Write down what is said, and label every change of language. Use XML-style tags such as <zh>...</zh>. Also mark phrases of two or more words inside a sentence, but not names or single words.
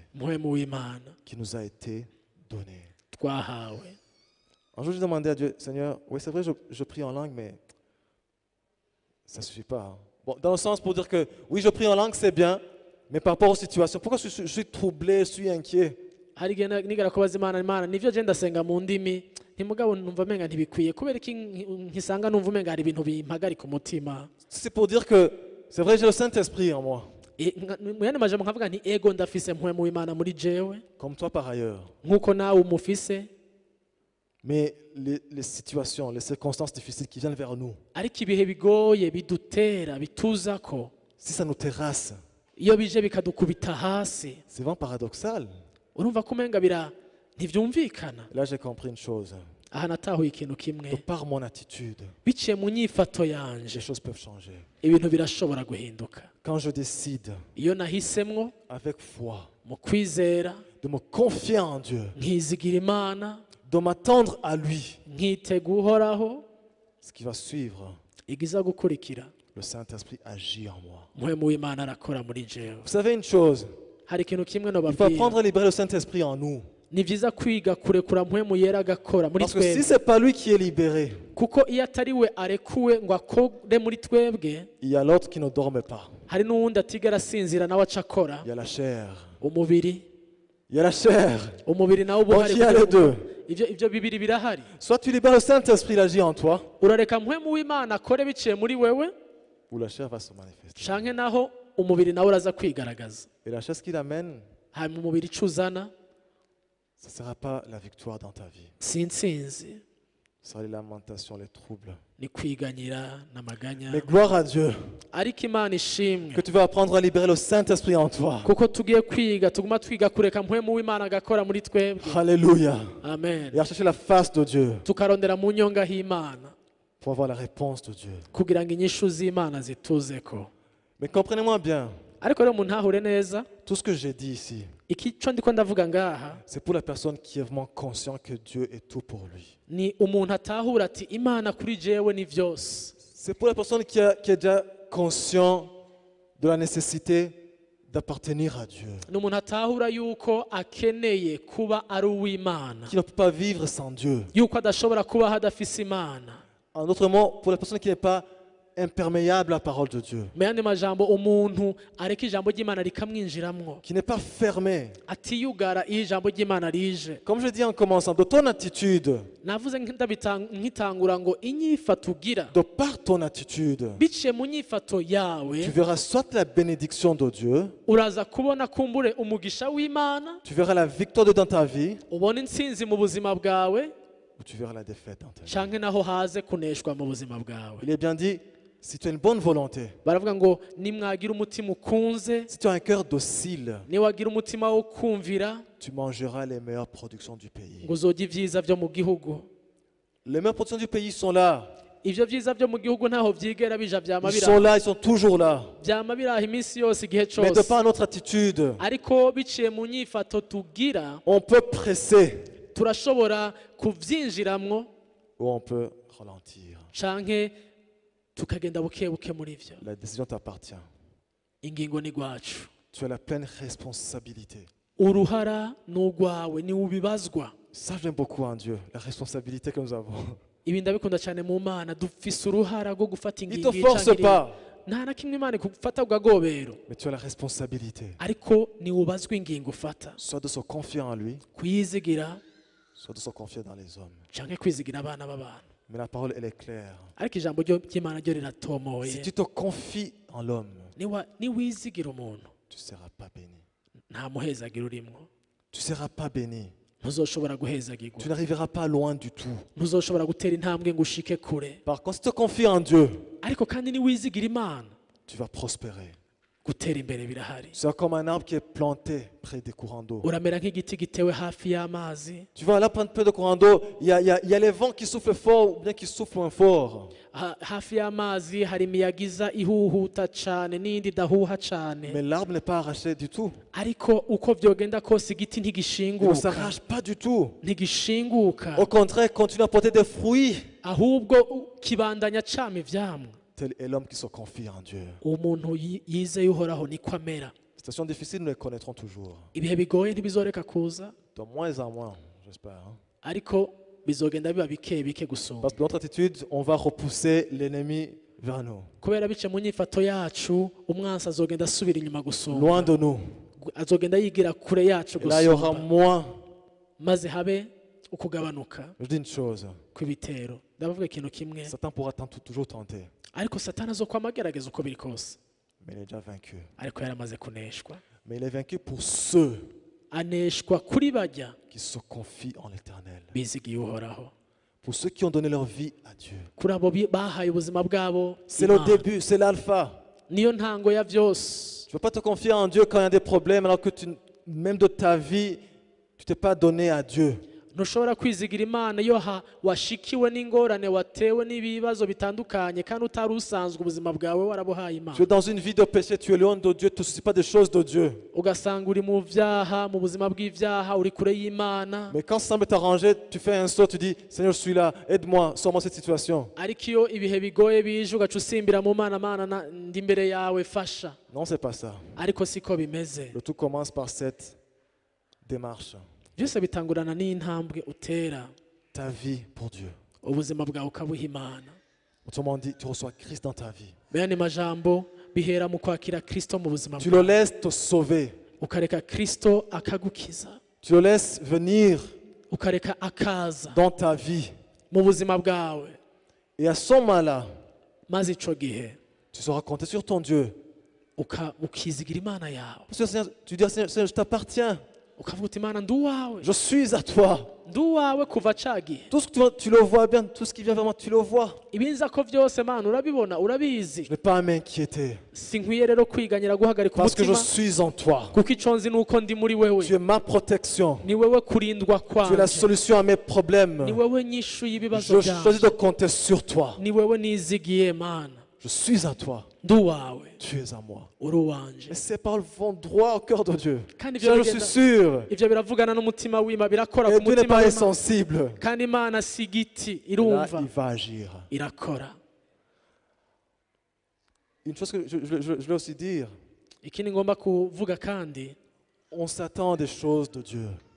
<rn>muhemu w'imana</rn> <fr>qui nous a été donné.</fr> <rn>twahawe</rn> <fr>Un jour, je demandais à Dieu, Seigneur, oui, c'est vrai, je prie en langue, mais ça ne suffit pas. Hein. Bon, dans le sens pour dire que, oui, je prie en langue, c'est bien, mais par rapport aux situations, pourquoi je suis troublé, je suis inquiet?</fr> <rn>hari igihe nigera kubaza imana nivyo je ndasenga mu ndimi ntimugabo numva menga ntibikwiye kubera iki nkisanga numva menga hari ibintu bimpagarika umutima</rn> <fr>C'est pour dire que, c'est vrai, j'ai le Saint-Esprit en moi,</fr> <rn>mu yandi majambo nkavuga nti ego ndafise muhemu w'imana muri jewe</rn> <fr>comme toi par ailleurs.</fr> <rn>nk'uko nawe umufise</rn> <fr>Mais les situations, les circonstances difficiles qui viennent vers nous,</fr> <rn>ariko ibihe bigoye bidutera bituzako</rn> <fr>si ça nous terrasse,</fr> <rn>iyo bije bikadukubita hasi</rn> <fr>c'est vraiment paradoxal.</fr> <rn>urumva ko umenga ntivyumvikana</rn> <fr>Là, j'ai compris une chose.</fr> <rn>aha natahuye ikintu kimwe</rn> <fr>Que par mon attitude,</fr> <rn>biciye mu nyifato yanje</rn> <fr>les choses peuvent changer.</fr> <rn>ibintu birashobora guhinduka</rn> <fr>Quand je décide,</fr> <rn>iyo nahisemwo</rn> <fr>avec foi,</fr> <rn>mu kwizera</rn> <fr>de me confier en Dieu,</fr> <rn>nkizigira imana</rn> <fr>de m'attendre à lui,</fr> <rn>nkitega uhoraho</rn> <fr>ce qui va suivre,</fr> <rn>igiza gukurikira</rn> <fr>le Saint-Esprit agit en moi.</fr> <rn>muhemu w'imana arakora muri jewe</rn> <fr>Vous savez une chose,</fr> <rn>hari ikintu kimwe</rn> <fr>il faut</fr> <rn>nobabwira</rn> <fr>apprendre à libérer le Saint-Esprit en nous.</fr> <rn>ni byiza kwiga kurekura muhemu yera agakora muri</rn> <fr>Parce que si</fr> <rn>twebwe</rn> <fr>ce n'est pas lui qui est libéré,</fr> <rn>kuko iyo atari we arekuwe ngo akore muri twebwe</rn> <fr>il y a l'autre qui ne dorme pas.</fr> <rn>hari n'uwundi atigera asinzira nawe aca akora</rn> <fr>Il y a la chair.</fr> <rn>umubiri</rn> <fr>Il y a la chair.</fr> <rn>umubiri nawe uba</rn> <fr>Donc</fr> <rn>uhari</rn> <fr>il y a les deux.</fr> <rn>ibyo bibiri birahari</rn> <fr>Soit tu libères le Saint-Esprit, il agit en toi,</fr> <rn>urareka muhemu w'imana akore biciye muri wewe</rn> <fr>ou la chair va se manifester.</fr> <rn>canke naho umubiri nawe uraza kwigaragaza</rn> <fr>Et la chair qu'il amène,</fr> <rn>hanyuma umubiri ico uzana</rn> <fr>ce ne sera pas la victoire dans ta vie.</fr> <rn>si intsinzi</rn> <fr>Ce sera les lamentations, les troubles.</fr> <rn>ni kwiganyira n'amaganya</rn> <fr>Mais gloire à Dieu</fr> <rn>ariko imana ishimwe</rn> <fr>que tu vas apprendre à libérer le Saint-Esprit en toi.</fr> <rn>kuko tugiye kwiga tuguma twiga kureka muhemu w'imana agakora muri twebwe</rn> <fr>Alléluia.</fr> <rn>amen</rn> <fr>Et à chercher la face de Dieu</fr> <rn>tukarondera mu nyonga h'imana</rn> <fr>pour avoir la réponse de Dieu.</fr> <rn>kugira ngo inyishu z'imana zituzeko</rn> <fr>Mais comprenez-moi bien,</fr> <rn>ariko rero umuntu ntahure neza</rn> <fr>tout ce que j'ai dit ici,</fr> <rn>ico ndiko ndavuga ngaha</rn> <fr>c'est pour la personne qui est vraiment conscient que Dieu est tout pour lui.</fr> <rn>ni umuntu atahura ati imana kuri jewe ni vyose</rn> <fr>C'est pour la personne qui est déjà conscient de la nécessité d'appartenir à Dieu,</fr> <rn>ni umuntu atahura yuko akeneye kuba ari uw'Imana,</rn> <fr>qui ne peut pas vivre sans Dieu.</fr> <rn>yuko adashobora kubaho adafise Imana.</rn> <fr>En d'autres mots, pour la personne qui n'est pas imperméable à la parole de Dieu,</fr> <rn>mu yandi majambo, umuntu areka ijambo ry'Imana rikamwinjiramwo,</rn> <fr>qui n'est pas fermé.</fr> <rn>atiyugara iyo ijambo ry'Imana rije.</rn> <fr>Comme je dis en commençant, de ton attitude,</fr> <rn>navuze nkitangura ngo inyifato ugira</rn> <fr>de par ton attitude,</fr> <rn>biciye mu nyifato yawe</rn> <fr>tu verras soit la bénédiction de Dieu,</fr> <rn>uraza kubona kumbure umugisha w'Imana,</rn> <fr>tu verras la victoire de Dieu dans ta vie,</fr> <rn>ubona intsinzi mu buzima bwawe,</rn> <fr>ou tu verras la défaite dans ta vie.</fr> <rn>canke naho haze kuneshwa mu buzima bwawe.</rn> <fr>Il est bien dit, si tu as une bonne volonté,</fr> <rn>baravuga ngo nimwagira umutima ukunze,</rn> <fr>si tu as un cœur docile,</fr> <rn>niwagira umutima wo kumvira,</rn> <fr>tu mangeras les meilleures productions du pays.</fr> <rn>ngo uzorya ibyiza byo mu gihugu.</rn> <fr>Les meilleures productions du pays sont là.</fr> <rn>ivyo byiza byo mu gihugu ntaho vyigera bija, vyama</rn> <fr>Ils sont là, ils sont toujours là.</fr> <rn>biraha iminsi yose, igihe</rn> <fr>Mais de</fr> <rn>cose.</rn> <fr>par notre attitude,</fr> <rn>ariko biciye mu nyifato tugira,</rn> <fr>on peut presser</fr> <rn>turashobora kuvyinjiramwo</rn> <fr>ou on peut ralentir.</fr> <rn>canke tukagenda buke buke muri vyo.</rn> <fr>La décision t'appartient.</fr> <rn>Ingingo ni gwacu,</rn> <fr>Tu as la pleine responsabilité.</fr> <rn>uruhara n'ugwawe ni ubibazwa.</rn> <fr>Ça, j'aime beaucoup en Dieu, la responsabilité que nous avons.</fr> <rn>Ibi ndabikunda cyane mu Mana, dufise uruhara rwo gufata</rn> <fr>Il ne</fr> <rn>ingingo</rn> <fr>te force</fr> <rn>canke</rn> <fr>pas,</fr> <rn>nta na kimwe Imana ikufata ugagobero,</rn> <fr>mais tu as la responsabilité.</fr> <rn>ariko ni ubazwa ingingo ufata,</rn> <fr>Soit de se confier en lui,</fr> <rn>kuyizigira</rn> <fr>soit de se confier dans les hommes.</fr> <rn>canke kwizigira abana b'abantu.</rn> <fr>Mais la parole, elle est claire.</fr> <rn>ariko ijambo ry'Imana ryo riratomoye.</rn> <fr>Si tu te confies en l'homme,</fr> <rn>niwizigira umuntu</rn> <fr>tu ne seras pas béni.</fr> <rn>nta muhezagira urimwo,</rn> <fr>Tu ne seras pas béni.</fr> <rn>ntuzoshobora guhezagirwa,</rn> <fr>Tu n'arriveras pas loin du tout.</fr> <rn>ntuzoshobora gutera intambwe ngo ushike kure.</rn> <fr>Par contre, si tu te confies en Dieu,</fr> <rn>ariko kandi niwizigira Imana,</rn> <fr>tu vas prospérer.</fr> <rn>gutera imbere birahari.</rn> <fr>C'est comme un arbre qui est planté près des courants d'eau.</fr> <rn>uramera nk'igiti gitewe hafi y'amazi.</rn> <fr>Tu vois, là, près de courants d'eau, il y a les vents qui soufflent fort ou bien qui soufflent moins fort.</fr> <rn>hafi y'amazi hari imiyaga iza ihuhuta cane n'iyindi idahuha cane,</rn> <fr>Mais l'arbre n'est pas arraché du tout.</fr> <rn>ariko uko vyogenda kose igiti</rn> <fr>Il ne</fr> <rn>ntigishinguka,</rn> <fr>s'arrache pas du tout.</fr> <rn>ntigishinguka,</rn> <fr>Au contraire, continue à porter des fruits.</fr> <rn>ahubwo kibandanya cama ivyamwa.</rn> <fr>Tel est l'homme qui se confie en Dieu.</fr> <rn>umuntu yizeye uhoraho niko amera.</rn> <fr>Situations difficiles, nous les connaîtrons toujours.</fr> <rn>ibihe bigoye ntibizoreka kuza,</rn> <fr>De moins en moins, j'espère. Hein.</fr> <rn>ariko bizogenda biba bike bike gusumba,</rn> <fr>Parce que dans notre attitude, on va repousser l'ennemi vers nous.</fr> <rn>kubera bice mu nyifato yacu umwansi azogenda asubira inyuma gusumba,</rn> <fr>Loin de nous.</fr> <rn>azogenda yigira kure yacu</rn> <fr>Et là, il y aura</fr> <rn>gusumba,</rn> <fr>moins.</fr> <rn>maze habe ukugabanuka</rn> <fr>Je dis une chose.</fr> <rn>kw'ibitero. ndavuga ikintu kimwe,</rn> <fr>Satan pourra toujours tenter.</fr> <rn>ariko satani azokwama agerageza uko biri kose,</rn> <fr>Mais il est déjà vaincu.</fr> <rn>ariko yaramaze kuneshwa.</rn> <fr>Mais il est vaincu pour ceux</fr> <rn>aneshwa kuri bajya</rn> <fr>qui se confient en l'éternel.</fr> <rn>bizigiye uhoraho,</rn> <fr>Pour ceux qui ont donné leur vie à Dieu.</fr> <rn>kuri abo bahaye ubuzima bwabo</rn> <fr>C'est le</fr> <rn>Imana.</rn> <fr>début, c'est l'alpha.</fr> <rn>niyo ntango ya byose.</rn> <fr>Tu ne peux pas te confier en Dieu quand il y a des problèmes alors que même de ta vie, tu t'es pas donné à Dieu.</fr> <rn>ntushobora kwizigira Imana iyo washikiwe n'ingorane, watewe n'ibibazo bitandukanye, kandi utari usanzwe ubuzima bwawe warabuhaye</rn> <fr>Tu</fr> <rn>Imana,</rn> <fr>es dans une vie de péché, tu es loin de Dieu, tu ne te soucies pas des choses de Dieu.</fr> <rn>ugasanga uri mu byaha, mu buzima bw'ibyaha, uri kure y'Imana.</rn> <fr>Mais quand ça semble t'arranger, tu fais un saut, tu dis, Seigneur, je suis là, aide-moi, sors-moi cette situation.</fr> <rn>ariko iyo ibihe bigoye bije ugaca usimbira mu Mana, Mana ndi imbere yawe fasha,</rn> <fr>Non, c'est pas ça.</fr> <rn>ariko siko bimeze.</rn> <fr>Le tout commence par cette démarche.</fr> <rn>byose bitangurana n'intambwe utera,</rn> <fr>Ta vie pour Dieu.</fr> <rn>ubuzima bwawe ukabuha Imana.</rn> <fr>Autrement dit, tu reçois Christ dans ta vie.</fr> <rn>bene majambo bihera mu kwakira Kristo mu buzima</rn> <fr>Tu le</fr> <rn>bwawe,</rn> <fr>laisses te sauver.</fr> <rn>ukareka Kristo akagukiza,</rn> <fr>Tu le laisses venir</fr> <rn>ukareka akaza</rn> <fr>dans ta vie.</fr> <rn>mu buzima bwawe,</rn> <fr>Et à ce moment-là,</fr> <rn>maze ico gihe</rn> <fr>tu sauras compter sur ton Dieu.</fr> <rn>ukizigira Imana yawe,</rn> <fr>Parce que Seigneur, tu dis, Seigneur, je t'appartiens.</fr> <rn>ukavuga uti Imana ndi uwawe,</rn> <fr>Je suis à toi.</fr> <rn>ndi uwawe kuva ca gihe.</rn> <fr>Tout ce que tu le vois bien, tout ce qui vient vers moi, tu le vois.</fr> <rn>ibinza ko byose Mana urabibona, urabizi.</rn> <fr>Je n'ai pas à m'inquiéter.</fr> <rn>sinkwiye rero kwiganyira guhagarika</rn> <fr>Parce que je</fr> <rn>umutima,</rn> <fr>suis en toi.</fr> <rn>kuko ico nzi nuko ndi muri wewe.</rn> <fr>Tu es ma protection.</fr> <rn>ni wewe kurindwa</rn> <fr>Tu es la</fr> <rn>kwanje,</rn> <fr>solution à mes</fr> <rn>ni</rn> <fr>problèmes.</fr> <rn>wewe nyishu y'ibibazo</rn> <fr>Je choisis</fr> <rn>byanje,</rn> <fr>de compter sur toi.</fr> <rn>ni wewe nizigiye Mana,</rn> <fr>Je suis à toi.</fr> <rn>ndi uwawe,</rn> <fr>Tu es à moi.</fr> <rn>uri uwanje.</rn> <fr>Et ces paroles vont droit au cœur de Dieu.</fr> <rn>kandi</rn> <fr>Je suis sûr.</fr> <rn>ivyo biravugana n'umutima w'Imana, birakora</rn> <fr>Et</fr> <rn>ku</rn> <fr>Dieu n'est</fr> <rn>mutima</rn> <fr>pas</fr> <rn>w'Imana,</rn> <fr>insensible.</fr> <rn>kandi Imana si igiti,</rn> <fr>Et là,</fr> <rn>irumva</rn> <fr>il va agir.</fr> <rn>irakora.</rn> <fr>Une chose que je voulais aussi dire,</fr> <rn>ikindi ngomba kuvuga kandi,</rn> <fr>on s'attend à des choses de Dieu.</fr>